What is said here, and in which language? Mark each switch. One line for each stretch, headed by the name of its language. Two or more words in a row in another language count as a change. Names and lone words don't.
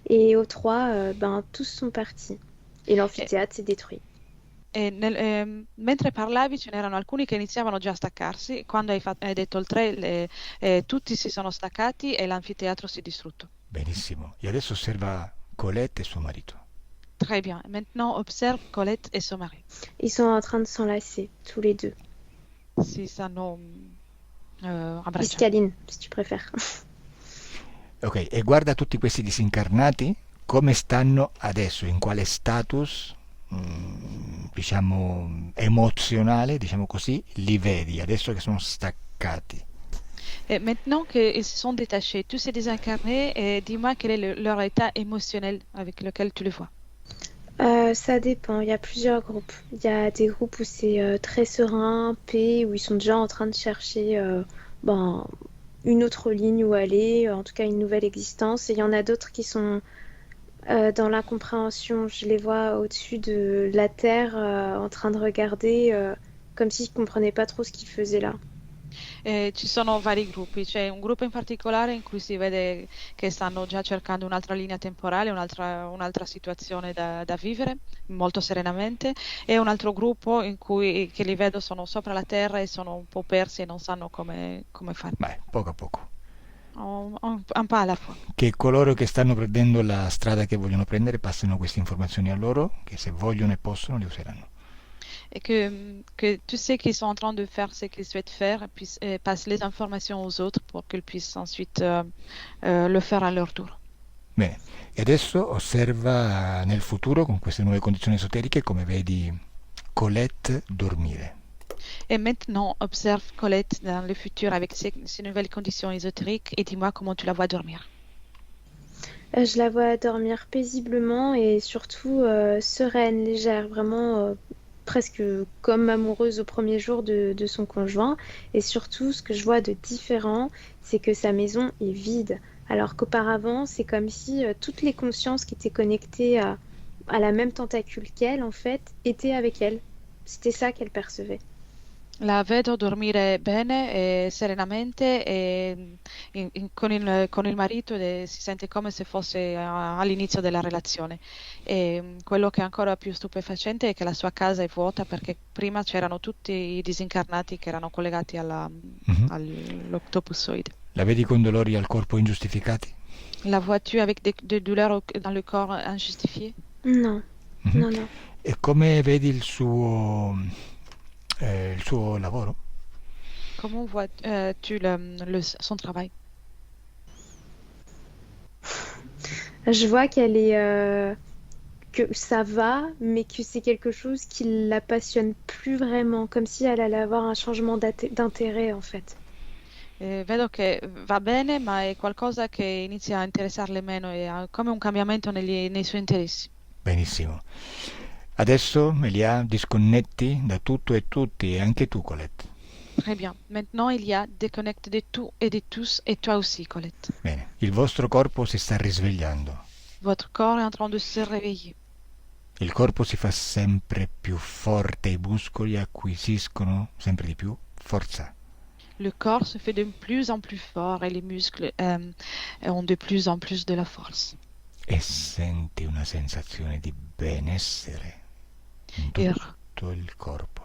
French: Et au 3, tous sont partis. Et l'amphithéâtre s'est détruit.
Italian: Mentre parlavi ce n'erano alcuni che iniziavano già a staccarsi, quando hai detto il 3 tutti si sono staccati e l'anfiteatro si è distrutto. Benissimo. E adesso osserva Colette e suo marito.
French: Très bien. Maintenant observe Colette et son mari. Ils sont en train de s'enlacer, tous les deux.
Italian: Si stanno
French: Ils se
Italian: abbracciando.
French: câlinent, si tu préfères.
Italian: Ok, e guarda tutti questi disincarnati come stanno adesso, in quale status, diciamo, emozionale, diciamo così, li vedi adesso che sono staccati.
French: Et maintenant qu'ils se sont détachés, tous ces désincarnés, dis-moi quel est leur état émotionnel avec lequel tu les vois. Ça dépend, il y a plusieurs groupes. Il y a des groupes où c'est très serein, paix, où ils sont déjà en train de chercher une autre ligne où aller, en tout cas une nouvelle existence. Et il y en a d'autres qui sont dans l'incompréhension. Je les vois au-dessus de la terre en train de regarder comme s'ils ne comprenaient pas trop ce qu'ils faisaient là.
Italian: Ci sono vari gruppi, c'è un gruppo in particolare in cui si vede che stanno già cercando un'altra linea temporale, un'altra situazione da vivere molto serenamente, e un altro gruppo che li vedo sono sopra la terra e sono un po' persi e non sanno come fare. Beh, poco a poco. Un po' alla fois. Che coloro che stanno prendendo la strada che vogliono prendere passino queste informazioni a loro, che se vogliono e possono le useranno.
French: Et que tous ceux qui sont en train de faire ce qu'ils souhaitent faire passent les informations aux autres pour qu'ils puissent ensuite le faire à leur tour.
Italian: Bene, e adesso osserva nel futuro, con queste nuove condizioni esoteriche, come vedi Colette dormire.
French: Et maintenant, observe Colette dans le futur avec ces nouvelles conditions ésotériques et dis-moi comment tu la vois dormir. Je la vois dormir paisiblement et surtout sereine, légère, vraiment presque comme amoureuse au premier jour de son conjoint. Et surtout, ce que je vois de différent, c'est que sa maison est vide. Alors qu'auparavant, c'est comme si toutes les consciences qui étaient connectées à la même tentacule qu'elle, en fait, étaient avec elle. C'était ça qu'elle percevait.
Italian: La vedo dormire bene e serenamente con il marito e si sente come se fosse all'inizio della relazione. E quello che è ancora più stupefacente è che la sua casa è vuota perché prima c'erano tutti i disincarnati che erano collegati all'octopussoide. La vedi con dolori al corpo ingiustificati?
French: La vois-tu avec des douleurs dans le corps injustifiées? Non, non.
Italian: E come vedi il suo lavoro?
French: Comment vois-tu son travail? Je vois qu'elle est que ça va, mais que c'est quelque chose qui la passionne plus vraiment, comme si elle allait avoir un changement d'intérêt en fait.
Italian: Vedo che va bene, ma è qualcosa che inizia a interessarle meno, è come un cambiamento nei suoi interessi. Benissimo. Adesso, Elia, disconnetti da tutto e tutti, e anche tu, Colette.
French: Très bien. Maintenant, il y a déconnecte de tout et de tous, et toi aussi, Colette.
Italian: Bene, il vostro corpo si sta risvegliando.
French: Votre corps est en train de se réveiller.
Italian: Il corpo si fa sempre più forte, i muscoli acquisiscono sempre di più forza.
French: Le corps se fait de plus en plus fort et les muscles ont de plus en plus de la force.
Italian: E senti una sensazione di benessere in tutto il corpo.